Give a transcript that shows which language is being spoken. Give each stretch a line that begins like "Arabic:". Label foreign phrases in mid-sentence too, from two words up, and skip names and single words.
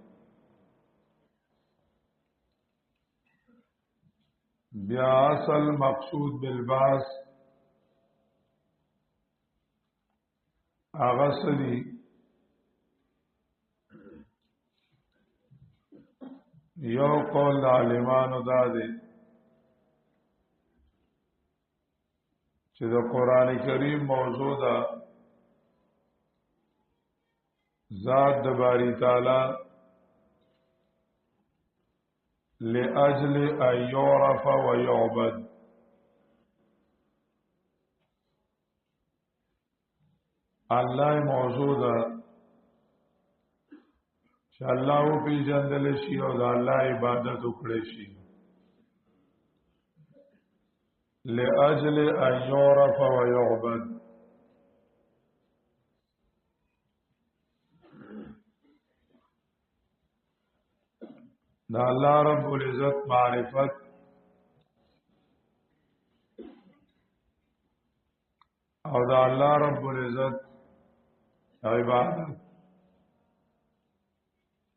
Pashto: بیا اصل مقصود بالباس هغه سړي یو قول د عالمانو دا دی چې د قرآن کریم موضوع ده ذات د باری تعالی
Arabic: لأجل ان يعرف ويعبد،
Pashto: الله موضوع ده چې الله او پیژندل شي او د الله عبادت وکړي شي.
Arabic: لأجل ان يعرف ويعبد،
Pashto: دا الله رب العزت معرفت او دا الله رب العزت عبادت